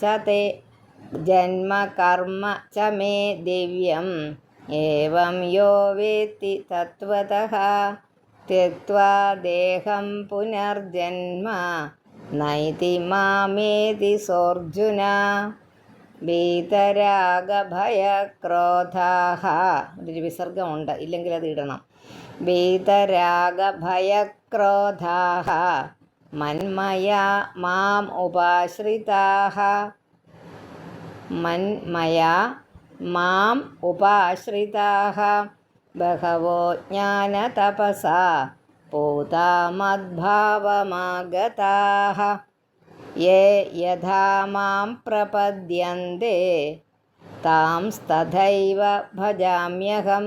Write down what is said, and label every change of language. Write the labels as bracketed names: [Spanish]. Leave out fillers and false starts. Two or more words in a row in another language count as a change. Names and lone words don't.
[Sanskrit] च मे दिव्यम् एवं यो वेत्ति तत्त्वतः त्यक्त्वा देहं पुनर्जन्म नैति मामेति सोऽर्जुन വീതരാഗഭയക്രോധാഃ [Malayalam] ഒരു വിസർഗമുണ്ട്, ഇല്ലെങ്കിൽ അത് ഇടണം. [Sanskrit] വീതരാഗഭയക്രോധാഃ മന്മയാ മാം ഉപാശ്രിതാഃ ബഹവോ ജ്ഞാനതപസാ പൂതാ മദ്ഭാവമാഗതാഃ യേ യഥാ മാം പ്രപദ്യന്തെ താംസ്തഥൈവ ഭജാമ്യഹം.